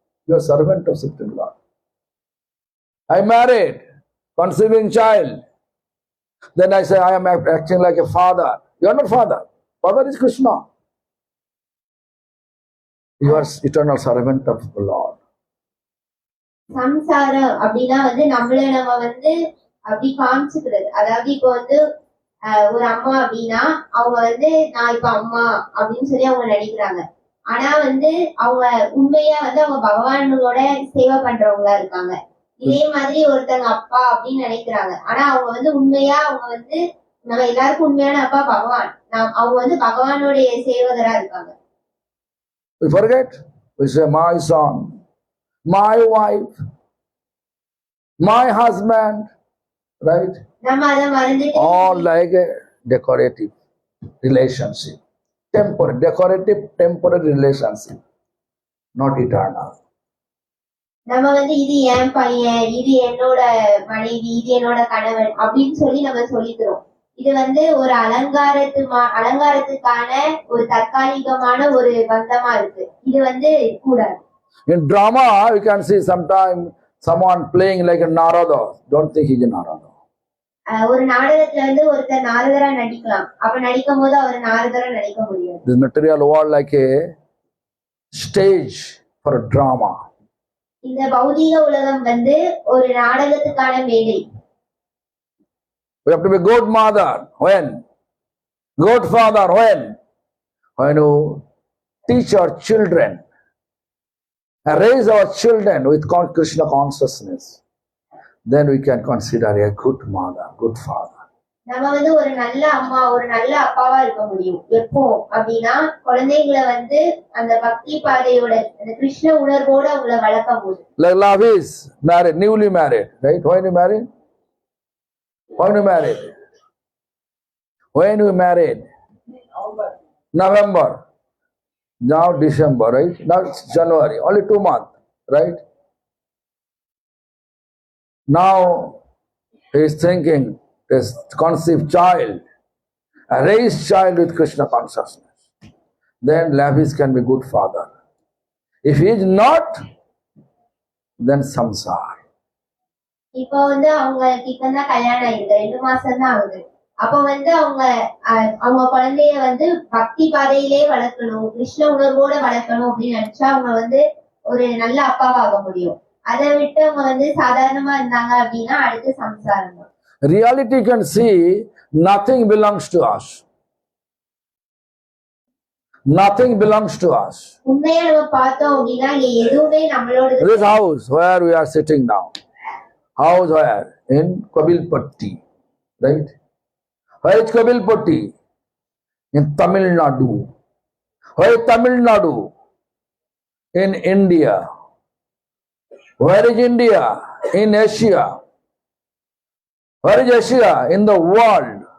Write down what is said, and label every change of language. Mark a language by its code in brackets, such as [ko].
[en] You are servant of Supreme Lord. I married, conceiving child. Then I say I am acting like a father. You are not father. Father is Krishna. You are eternal servant of the Lord. [ta] சம்சாரம் அப்படின்னா வந்து நம்மள நம்ம வந்து அப்படி காமிச்சுக்கிறது. அதாவது இப்போ வந்து ஒரு அம்மா அப்படின்னா அவங்க வந்து நான் இப்ப அம்மா அப்படின்னு சொல்லி அவங்க நடிக்கிறாங்க. ஆனா வந்து அவங்க உண்மையா வந்து அவங்க பகவானோட சேவை பண்றவங்களா இருக்காங்க. இதே மாதிரி ஒருத்தங்க அப்பா அப்படின்னு நினைக்கிறாங்க. ஆனா அவங்க வந்து உண்மையா அவங்க வந்து நம்ம எல்லாருக்கும் உண்மையான அப்பா பகவான். அவங்க வந்து பகவானுடைய சேவகரா இருக்காங்க. [en] We forget. We say my son, my wife, my husband, right? [ta] நம்ம அதை மறந்துட்டு [en] All like a decorative relationship. Temporary, decorative, temporary relationship. Not eternal. [ta] நம்ம வந்து இது என் பையன், இது என்னோட மனைவி, இது என்னோட கணவன் அப்படின்னு சொல்லி நம்ம சொல்லிக்கிறோம். இது வந்து ஒரு அலங்காரத்துக்கான ஒரு தற்காலிகமான ஒரு பந்தமா இருக்கு. இது வந்து கூடாது. [en] In drama, you can see sometimes someone playing like a Narada. Don't think he's a Narada. [ta] ஒரு நாடகத்துல வந்து ஒருத்தர் நாரதரா நடிக்கலாம். அப்ப நடிக்கும் போது அவர் நாரதரா நடிக்க முடியாது. [en] This material world like a stage for a drama. [ta] இந்த பௌதீக உலகம் வந்து ஒரு நாடகத்துக்கான மேடை. [en] We have to be good mother. When? Good father. When? When you teach our children and raise our children with Krishna consciousness, then we can consider a good mother, good father. [ta] நம்ம வந்து ஒரு நல்ல அம்மா, ஒரு நல்ல அப்பாவா இருக்க முடியும். எப்போ அப்படின்னா குழந்தைகளை வந்து அந்த பக்தி பாதையோட அந்த கிருஷ்ண உணர்வோட அவங்கள வளர்க்கும் போது. [en] Like love is married, newly married, right? When you married? When you married? When you married? November. Now December, right? Now it's January. Only 2 months, right? Now he is thinking this conceived child, a raised child with Krishna consciousness. Then Lavis can be good father. If he is not, then samsar. [ta] இப்போ வந்து அவங்களுக்கு இப்பதான் கல்யாணம் ஆயிருக்கு, 2 மாசம் தான் ஆகுது. அப்ப வந்து அவங்க குழந்தைய வந்து பக்தி பாதையிலே வளர்க்கணும், கிருஷ்ண உணர்வோட வளர்க்கணும் அப்படின்னு நினைச்சா அவங்க வந்து ஒரு நல்ல அப்பாவாக முடியும். அதை விட்டு அவங்க வந்து சாதாரணமா இருந்தாங்க அப்படின்னா அடுத்து சம்சாரம் தான். [en] Reality you can see nothing belongs to us. Nothing belongs to us. [ta] உண்மையா நம்ம பார்த்தோம் அப்படின்னா இங்க எதுவுமே நம்மளோட [en] This house where we are sitting now, house where? In Kabilpatti, right? Where is Kabilpatti? In Tamil Nadu. Where is Tamil Nadu? In India. Where is India? In Asia. Where is Asia? In the world.